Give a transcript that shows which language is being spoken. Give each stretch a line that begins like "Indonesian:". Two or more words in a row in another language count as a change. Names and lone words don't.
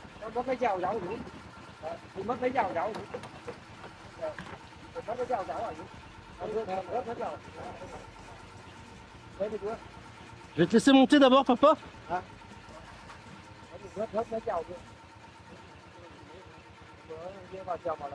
Vietnamese: mất cái dao dấu nữa. Thì mất cái dao dấu nữa. Mất cái dao dấu rồi. Rớt hết rồi. Đấy được chưa?
French: Je vais te laisser monter d'abord, papa.
Vietnamese: Rớt cái dao nữa. Vào chồng mà lấy.